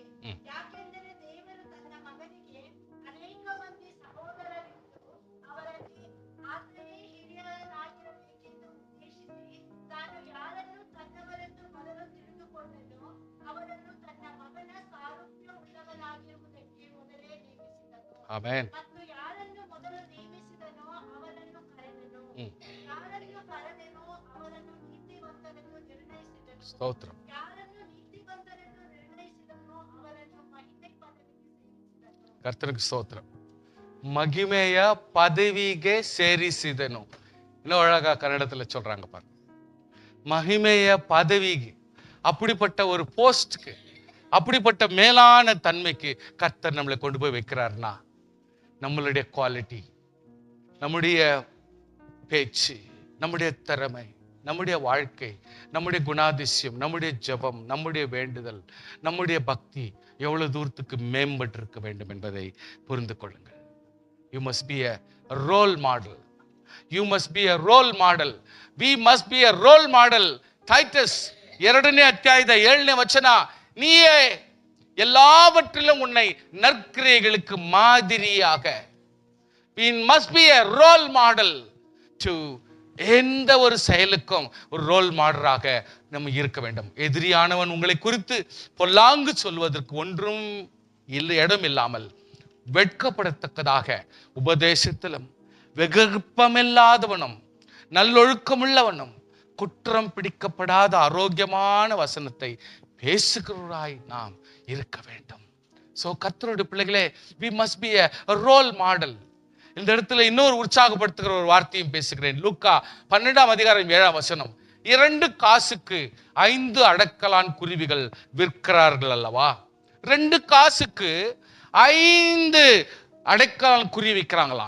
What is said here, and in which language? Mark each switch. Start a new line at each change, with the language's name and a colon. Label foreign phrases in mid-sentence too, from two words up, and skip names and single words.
Kannada: ಯಾಕೆಂದರೆ ದೇವರು ತನ್ನ ಮಗನಿಗೆ ಅನೇಕ ಮಂದಿ ಸಹೋದರರಿದ್ದು ಅವರಲ್ಲಿ ಆತನೇ ಹಿರಿಯನಾಗಿರಬೇಕೆಂದು ಉದ್ದೇಶಿಸಿ ತಾನು ಯಾರನ್ನು ತನ್ನವರೆಂದು ಮೊದಲು ತಿಳಿದುಕೊಂಡನೋ ಅವರನ್ನು ತನ್ನ ಮಗನ ಸಾರೂಪ್ಯ ಉಳ್ಳವನಾಗಿರುವುದಕ್ಕೆ ಮೊದಲೇ ನೇಮಿಸಿದನು. ಮತ್ತು ಯಾರನ್ನು ಮೊದಲು ನೇಮಿಸಿದನೋ ಅವರನ್ನು ಕರೆದನು, ಯಾರನ್ನು ಕರೆದನೋ ಅವರನ್ನು ನೀತಿವಂತರೆಂದು ನಿರ್ಣಯಿಸಿದನು, ಯಾರನ್ನು ನೀತಿವಂತರೆಂದು ನಿರ್ಣಯಿಸಿದನೋ ಅವರನ್ನು ಮಹಿಮೆ ಪದವಿಗೆ ಸೇರಿಸಿದನು.
Tamil: கர்த்தருக்கு ஸ்தோத்திரம்.
Kannada: ಮಹಿಮೆಯ ಪದವಿಗೆ ಸೇರಿಸಿದನು.
Tamil: இன்னும் அழகா கன்னடத்துல சொல்றாங்க பாருங்க, மகிமைய பதவிக்கு, அப்படிப்பட்ட ஒரு போஸ்ட்க்கு, அப்படிப்பட்ட மேலான தன்மைக்கு கர்த்தர் நம்மளை கொண்டு போய் வைக்கிறார்னா, நம்மளுடைய குவாலிட்டி, நம்முடைய பேச்சு, நம்முடைய திறமை, நம்முடைய வாழ்க்கை, நம்முடைய குணாதிசயம், நம்முடைய ஜெபம், நம்முடைய வேண்டுதல், நம்முடைய பக்தி எவ்வளவு தூரத்துக்கு மேம்பட்டு இருக்க வேண்டும் என்பதை புரிந்து கொள்ளுங்கள்.
English: You must be a role model. You must be a role model. We must be a role model. Titus
Kannada: 2ನೇ ಅಧ್ಯಾಯದ 7ನೇ ವಚನ,
Tamil: நீயே எல்லாவற்றிலும் உன்னை நற்கிரியைகளுக்கு மாதிரியாக.
English: We must be a role model to
Tamil: எந்த ஒரு செயலுக்கும் ஒரு
English: role model
Tamil: நம்ம இருக்க வேண்டும். எதிரியானவன் உங்களை குறித்து பொல்லாங்கு சொல்வதற்கு ஒன்றும் இடம் இல்லாமல் வெட்கப்படத்தக்கதாக உபதேசத்திலும் வெகுப்பமில்லாதவனும் நல்லொழுக்கமுள்ளவனும் குற்றம் பிடிக்கப்படாத ஆரோக்கியமான வசனத்தை பேசுகிறவராய் நாம் இருக்க வேண்டும். சோ கர்த்தருடைய பிள்ளைகளே,
English: we must be a role model.
Tamil: இந்த இடத்துல இன்னொரு உற்சாகப்படுத்துகிற ஒரு வார்த்தையும் பேசுகிறேன். லூக்கா 12ஆம் அதிகாரம் 7ஆம் வசனம், 2 காசுக்கு 5 அடக்கலான் குருவிகள் விற்கிறார்கள் அல்லவா? 2 காசுக்கு 5 அடைக்கலான் குருவி விற்கிறாங்களாம்.